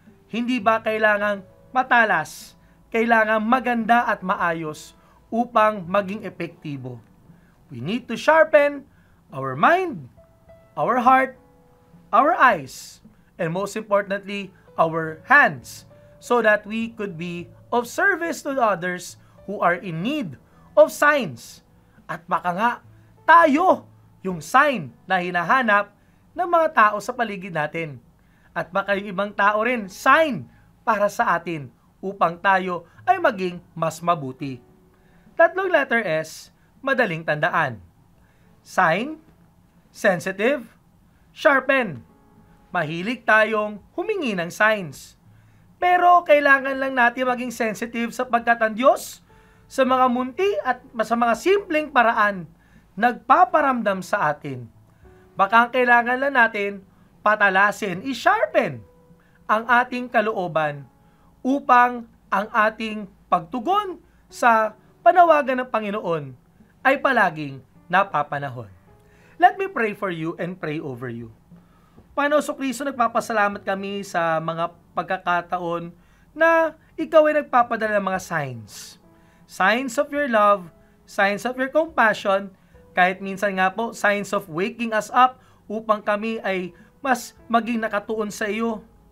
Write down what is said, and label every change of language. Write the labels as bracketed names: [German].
[Filipino] Hindi ba kailangang matalas, kailangang maganda at maayos upang maging epektibo? [English] We need to sharpen our mind, our heart, our eyes, and most importantly, our hands, so that we could be of service to others who are in need of signs. [Filipino] At baka nga, tayo yung sign na hinahanap ng mga tao sa paligid natin. at baka yung ibang tao rin, sign para sa atin upang tayo ay maging mas mabuti. Tatlong letter S, madaling tandaan. Sign, sensitive, sharpen. Mahilig tayong humingi ng signs. Pero kailangan lang natin maging sensitive sapagkat ang Diyos sa mga munti at sa mga simpleng paraan nagpaparamdam sa atin. Baka ang kailangan lang natin patalasin, i-sharpen ang ating kalooban upang ang ating pagtugon sa panawagan ng Panginoon ay palaging napapanahon. [English] Let me pray for you and pray over you. [Filipino] Panginoon Kristo, nagpapasalamat kami sa mga pagkakataon na ikaw ay nagpapadala ng mga signs. [English] Signs of your love, signs of your compassion, [Filipino] kahit minsan nga po, [English] signs of waking us up [Filipino] upang kami ay mas maging nakatuon sa iyo.